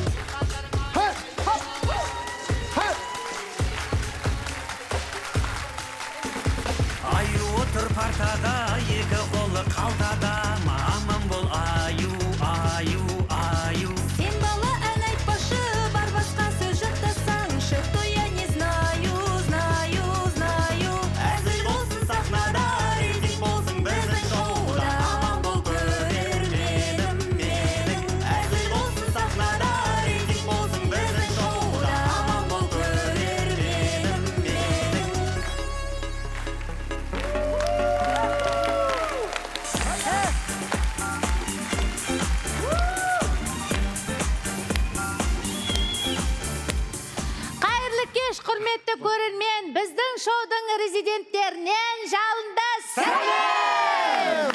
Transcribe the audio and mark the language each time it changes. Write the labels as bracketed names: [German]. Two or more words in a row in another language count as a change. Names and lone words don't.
[Kazakh] Аю отыр партада, екі қолы қалтада. Аман бол аю, аю, аю. Сен бала ән айтпашы, бар басқа сөз жаттасаңшы. [Russian] То я не знаю, знаю, знаю. [Kazakh] Әзіл болсын сахнада, рейтинг болсын біздің шоуда. Аман бол көрерменім менің. Әзіл болсын сахнада, рейтинг болсын біздің шоуда. Аман бол көрерменім менің. Қайырлы кеш, құрметті көрермен, біздің шоудың резиденттерінен жалынды сәлем!